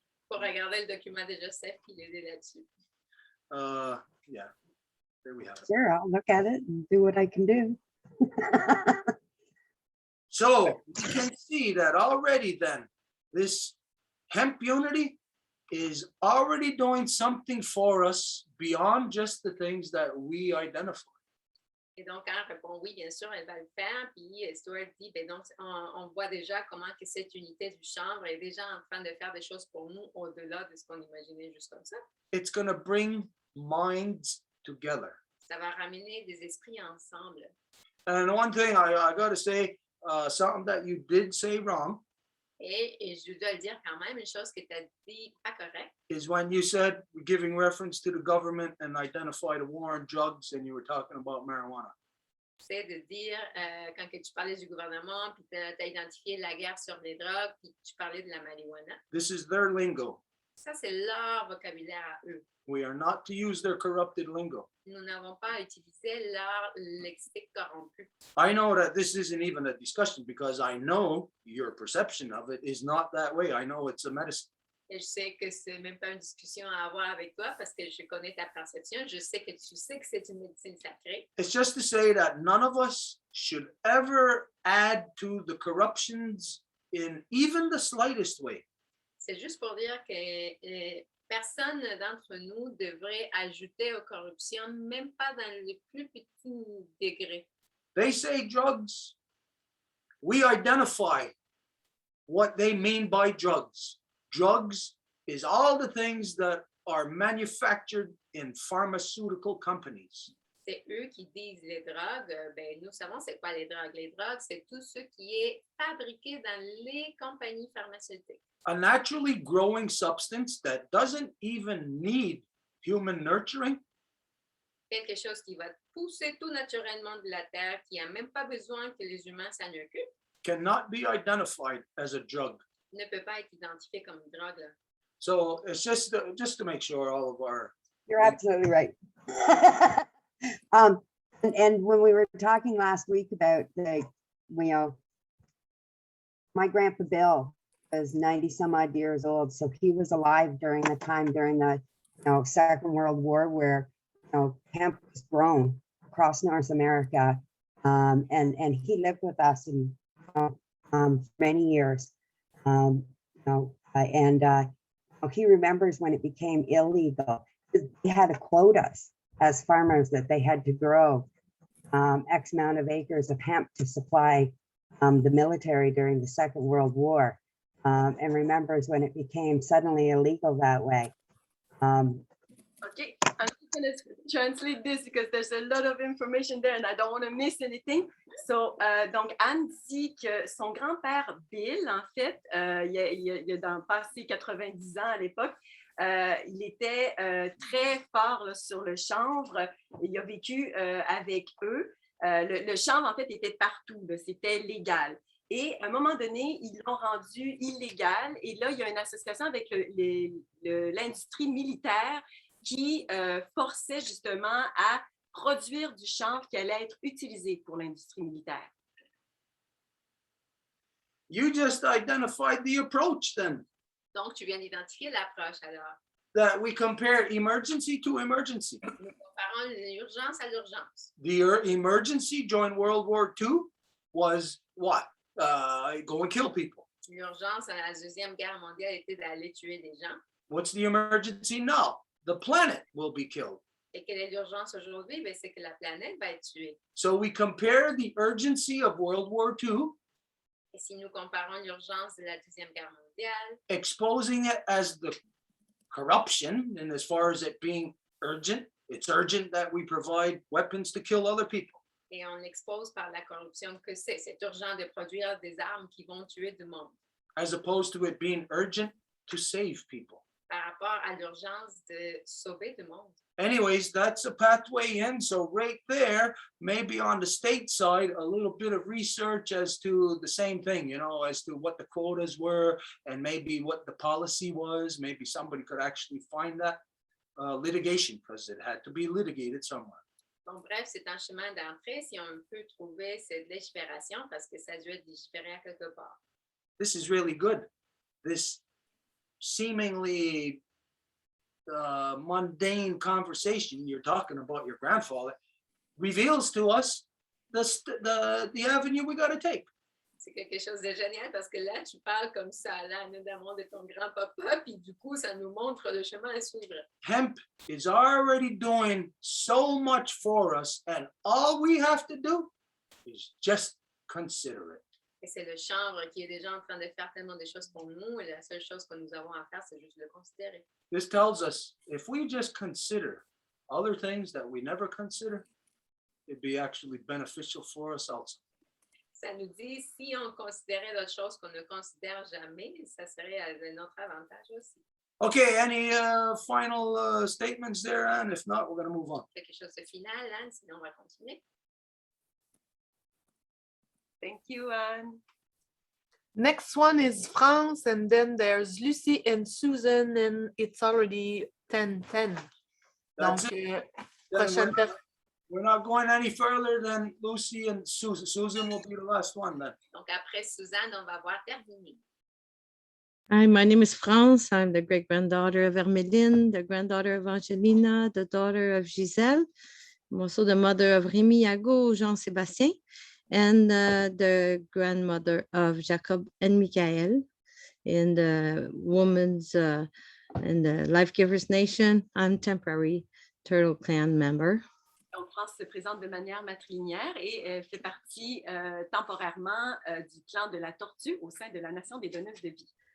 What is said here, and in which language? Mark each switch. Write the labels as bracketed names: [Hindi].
[French] Pour regarder le document de Joseph et l'aider là-dessus. [English] Yeah, there we have it. Sure, I'll look at it and do what I can do. So we can see that already then, this hemp unity is already doing something for us beyond just the things that we identify. [French] Et donc, Anne répond oui, bien sûr, elle va le faire. Puis Stuart dit, ben donc, on voit déjà comment que cette unité du chanvre est déjà en train de faire des choses pour nous au-delà de ce qu'on imaginait juste comme ça. [English] It's going to bring minds together. [French] Ça va ramener des esprits ensemble. [English] And one thing I got to say, something that you did say wrong [French] Et je dois le dire quand même, une chose que tu as dit pas correcte, [English] is when you said giving reference to the government and identified a war on drugs and you were talking about marijuana. [French] c'est de dire, quand que tu parlais du gouvernement, puis tu as identifié la guerre sur les drogues, puis tu parlais de la marijuana. [English] This is their lingo. [French] Ça, c'est leur vocabulaire à eux. [English] We are not to use their corrupted lingo. [French] Nous n'avons pas à utiliser leur lexique corrompu. [English] I know that this isn't even a discussion because I know your perception of it is not that way. I know it's a medicine. [French] Et je sais que c'est même pas une discussion à avoir avec toi parce que je connais ta perception. Je sais que tu sais que c'est une médecine sacrée. [English] It's just to say that none of us should ever add to the corruptions in even the slightest way. [French] C'est juste pour dire que personne d'entre nous devrait ajouter aux corruptions, même pas dans le plus petit degré. [English] They say drugs. We identify what they mean by drugs. Drugs is all the things that are manufactured in pharmaceutical companies. [French] C'est eux qui disent les drogues. Ben, nous savons c'est quoi les drogues. Les drogues, c'est tout ce qui est fabriqué dans les compagnies pharmaceutiques. [English] A naturally growing substance that doesn't even need human nurturing [French] Quelque chose qui va pousser tout naturellement de la terre, qui n'a même pas besoin que les humains s'en occupent, [English] cannot be identified as a drug. [French] ne peut pas être identifié comme une drogue. Là. [English] So it's just to make sure all of our You're absolutely right. And when we were talking last week about my grandpa Bill was 90 some odd years old. So he was alive during the time during the Second World War where hemp was grown across North America. And he lived with us for many years. He remembers when it became illegal. They had to quote us as farmers that they had to grow X amount of acres of hemp to supply the military during the Second World War, and remembers when it became suddenly illegal that way. Okay, I'm just going to translate this because there's a lot of information there and I don't want to miss anything. [French] So, donc, Anne dit que son grand-père Bill, en fait, il a passé 90 ans à l'époque. Il était très fort là, sur le chanvre. Il a vécu avec eux. Le chanvre, en fait, était partout. C'était légal. Et à un moment donné, ils l'ont rendu illégal. Et là, il y a une association avec l'industrie militaire qui forçait justement à produire du chanvre qui allait être utilisé pour l'industrie militaire. [English] You just identified the approach then. [French] Donc, tu viens d'identifier l'approche alors. [English] That we compare emergency to emergency. [French] Nous comparons l'urgence à l'urgence. [English] The emergency during World War II was what? Go and kill people. [French] L'urgence à la Deuxième Guerre mondiale était d'aller tuer des gens. [English] What's the emergency now? The planet will be killed. [French] Et quelle est l'urgence aujourd'hui? Ben, c'est que la planète va être tuée. [English] So we compare the urgency of World War II, [French] Et si nous comparons l'urgence de la Deuxième Guerre mondiale, [English] exposing it as the corruption, and as far as it being urgent, it's urgent that we provide weapons to kill other people. [French] et on expose par la corruption que c'est urgent de produire des armes qui vont tuer du monde, [English] As opposed to it being urgent to save people. [French] par rapport à l'urgence de sauver du monde. [English] Anyways, that's a pathway in. So right there, maybe on the state side, a little bit of research as to the same thing, as to what the quotas were and maybe what the policy was. Maybe somebody could actually find that litigation because it had to be litigated somewhere. [French] Donc, bref, c'est un chemin d'entrée si on peut trouver cette légifération parce que ça doit être légiféré à quelque part. [English] This is really good. This seemingly mundane conversation you're talking about your grandfather reveals to us the avenue we got to take. [French] C'est quelque chose de génial parce que là, tu parles comme ça, là, notamment de ton grand-papa, puis du coup, ça nous montre le chemin à suivre. [English] Hemp is already doing so much for us, and all we have to do is just consider it. [French] Et c'est le chanvre qui est déjà en train de faire tellement de choses pour nous, et la seule chose que nous avons à faire, c'est juste le considérer. [English] This tells us if we just consider other things that we never consider, it'd be actually beneficial for us also. [French] Ça nous dit, si on considérait d'autres choses qu'on ne considère jamais, ça serait à notre avantage aussi. [English] Okay, any final statements there, Anne? If not, we're going to move on. [French] Quelque chose de final, Anne, sinon on va continuer. [English] Thank you, Anne. Next one is France, and then there's Lucy and Susan, and it's already 10:10. That's [French] Donc, [English] it. [French] prochaine [English] Then we're not going any further than Lucy and Susan. Susan will be the last one then. [French] Donc, après Suzanne, on va avoir terminé. [English] Hi, my name is France. I'm the great-granddaughter of Hermeline, the granddaughter of Angelina, the daughter of Giselle. I'm also the mother of Rémi, Yago, Jean-Sébastien, and the grandmother of Jacob and Michael in the Women's in the Life Givers Nation. I'm temporary Turtle Clan member. [French] Donc, France se présente de manière matrilinéaire et fait partie temporairement du clan de la tortue au sein de la Nation des donneuses de vie.